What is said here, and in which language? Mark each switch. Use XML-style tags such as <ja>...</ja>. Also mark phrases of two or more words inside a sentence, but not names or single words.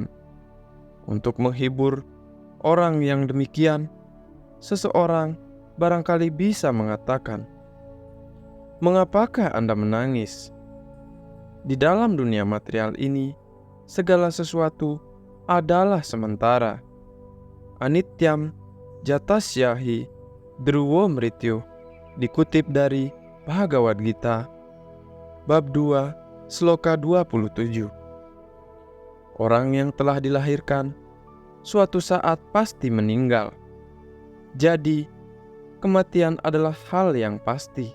<id>Untuk menghibur orang yang demikian, seseorang barangkali bisa mengatakan, "Mengapakah Anda menangis? Di dalam dunia material ini, segala sesuatu adalah sementara.</id> <sa>Anityam jatasyahi dhruvo mrityu."</sa> <id>Dikutip dari Bhagavad Gita, bab 2, sloka 27. Orang yang telah dilahirkan suatu saat pasti meninggal. Jadi, kematian adalah hal yang pasti.</id>